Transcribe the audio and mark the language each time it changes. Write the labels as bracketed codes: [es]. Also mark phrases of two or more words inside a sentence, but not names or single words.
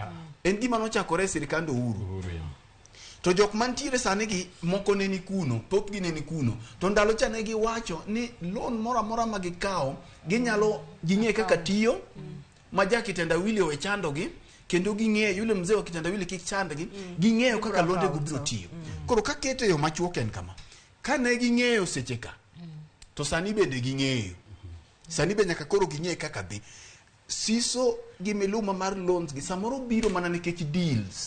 [luo] En gima nochakore e sirkand Uhuru. To jok mantiere sani gi moko ne ni kuno, thoth gi ne ni kuno. To ndalo cha ne giwacho ni loan mora mora ma gikawo ginyalo ging'e kaka tiyo ma jakitenda wili owe chando gi kendo ging'e [sw] yule mzee wa kitendawili [luo] kik chandgi ging'eyo kaka londe gubiro tiyo. Koro ka kete yo machuok en kama. Ka ne ging'eyo seche ka to sani bende ging'eyo. Sani be nyaka koro ging'e kaka dhi. Siso gi miluma mar loans gi samoro biro mana nikech deals.